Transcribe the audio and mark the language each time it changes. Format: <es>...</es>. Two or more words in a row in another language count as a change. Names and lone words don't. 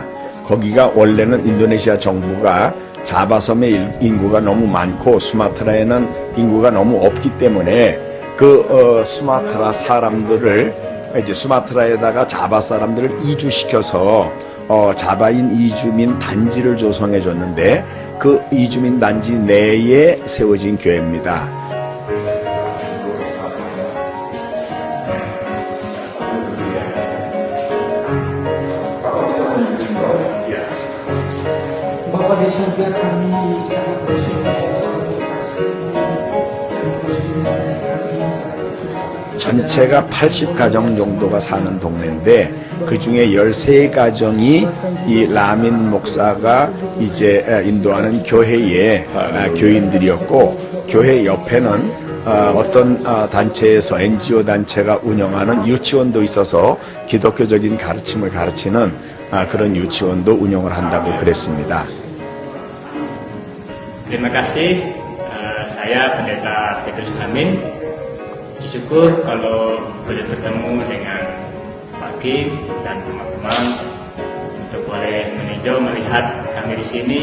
<ko>거기가 원래는 인도네시아 정부가 자바섬의 인구가 너무 많고 수마트라에는 인구가 너무 없기 때문에 수마트라 사람들을 이제 수마트라에다가 자바 사람들을 이주시켜서 자바인 이주민 단지를 조성해 줬는데, 그 이주민 단지 내에 세워진 교회입니다.</ko> <id>Bapak di surga kami sangat bersyukur.</id> <ko>전체가 80가정 정도가 사는 동네인데, 그 중에 13가정이 이 라민 목사가 이제 인도하는 교회의 교인들이었고, 교회 옆에는 어떤 단체에서 NGO 단체가 운영하는 유치원도 있어서 기독교적인 가르침을 가르치는 그런 유치원도 운영을 한다고 그랬습니다.</ko> <id>Terima kasih, saya Pendeta Petrus Lamin. Syukur kalau boleh bertemu dengan Pak Kim dan teman-teman untuk boleh meninjau melihat kami di sini.</id>